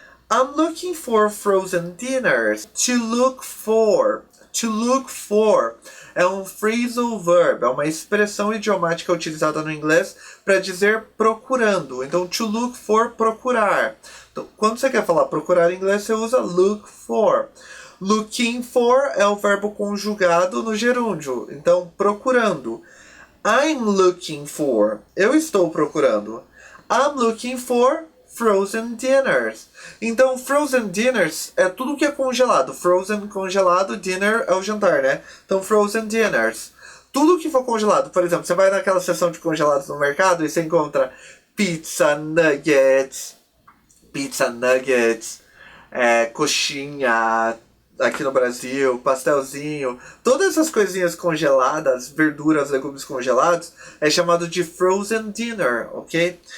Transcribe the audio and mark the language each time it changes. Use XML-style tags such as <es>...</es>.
<en>I'm looking for frozen dinners. To look for.</en> <pt>To look for é um phrasal verb, é uma expressão idiomática utilizada no inglês para dizer procurando. Então, to look for, procurar. Então, quando você quer falar procurar em inglês, você usa look for. Looking for é o verbo conjugado no gerúndio. Então, procurando.</pt> <en>I'm looking for.</en> <pt>Eu estou procurando.</pt> <en>I'm looking for frozen dinners.</en> <pt>Então, frozen dinners é tudo que é congelado. Frozen, congelado, dinner é o jantar, né? Então, frozen dinners. Tudo que for congelado. Por exemplo, você vai naquela seção de congelados no mercado e você encontra pizza nuggets, coxinha, aqui no Brasil, pastelzinho, todas essas coisinhas congeladas, verduras, legumes congelados, é chamado de frozen dinner, ok?</pt>